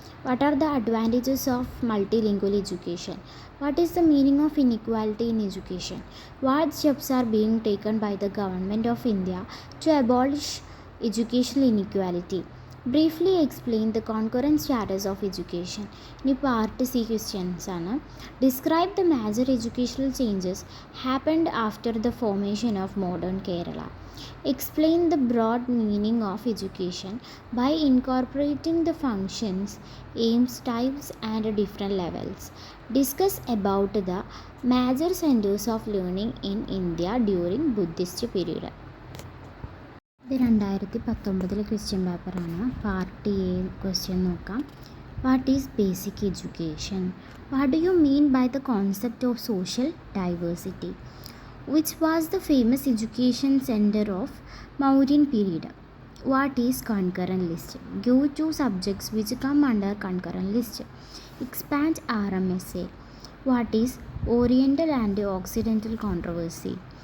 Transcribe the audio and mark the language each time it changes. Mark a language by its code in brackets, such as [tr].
[en] What are the advantages of multilingual education? What is the meaning of inequality in education? What steps are being taken by the government of India to abolish educational inequality? Briefly explain the concurrent status of education. [ml] ഇനി part C questions ആണ്. [en] Describe the major educational changes happened after the formation of modern Kerala. Explain the broad meaning of education by incorporating the functions, aims, types, and different levels. Discuss about the major centers of learning in India during Buddhist period. [ml] ഇത് 2019 question പേപ്പറാണ്. Part A question നോക്കാം. [en] What is basic education? What do you mean by the concept of social diversity? Which was the famous education center of Mauryan period? What is concurrent list? Give two subjects which come under concurrent list. Expand RMSA. What is Oriental and Occidental controversy?